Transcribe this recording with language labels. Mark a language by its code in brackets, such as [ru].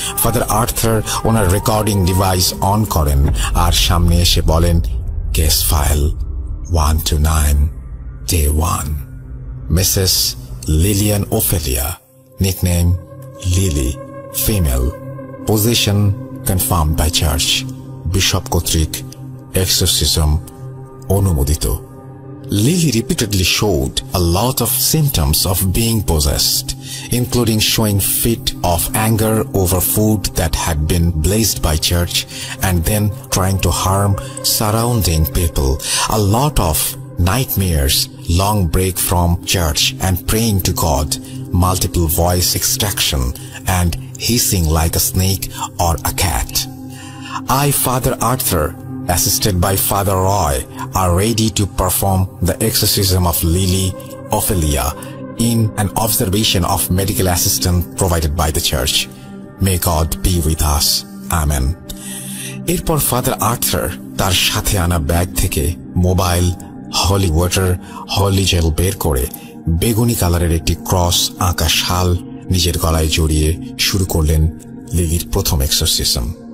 [bn] Father Arthur owner recording device on করেন আর সামনে এসে বলেন, case file [en] 1 to 9, day 1, [bn] Mrs Lilian Ophelia, nickname lily, female, [en] possession confirmed by church, [bn] bishop কর্তৃক exorcism অনুমোদিত। [en] Lily repeatedly showed a lot of symptoms of being possessed, including showing fit of anger over food that had been blessed by church and then trying to harm surrounding people, a lot of nightmares, long break from church and praying to God, multiple voice extraction, and hissing like a snake or a cat. I, Father Arthur, assisted by Father Roy, are ready to perform the exorcism of Lily Ophelia in an observation of medical assistance provided by the church. May God be with us. Amen. [bn] এরপর father Arthur তার সাথে আনা bag থেকে mobile, হলি water, হলি jail বের করে বেগুনি কালারের একটি ক্রস আঁকা শাল নিজের গলায় জড়িয়ে শুরু করলেন লিলির প্রথম এক্সরসিজম।